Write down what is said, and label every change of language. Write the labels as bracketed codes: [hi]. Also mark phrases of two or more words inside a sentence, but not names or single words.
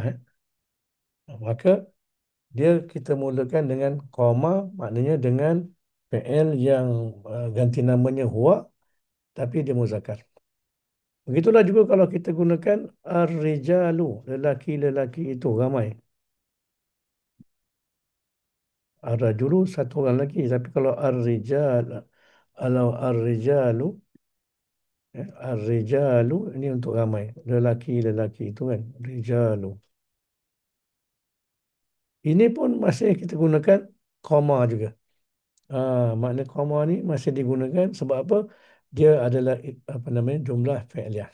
[ms] Maka dia kita mulakan dengan qama, maknanya dengan fi'il yang ganti namanya huwa tapi dia muzakkar. Begitulah juga kalau kita gunakan ar-rijalu, lelaki-lelaki itu ramai. Ar-rajulu satu orang lagi, tapi kalau ar-rijal, kalau ar-rijalu, ar-rijalu ini untuk ramai, lelaki-lelaki itu kan, rijalu. Ini pun masih kita gunakan koma juga. Makna koma ni masih digunakan sebab apa? Dia adalah apa namanya [ar] جملة فعلية.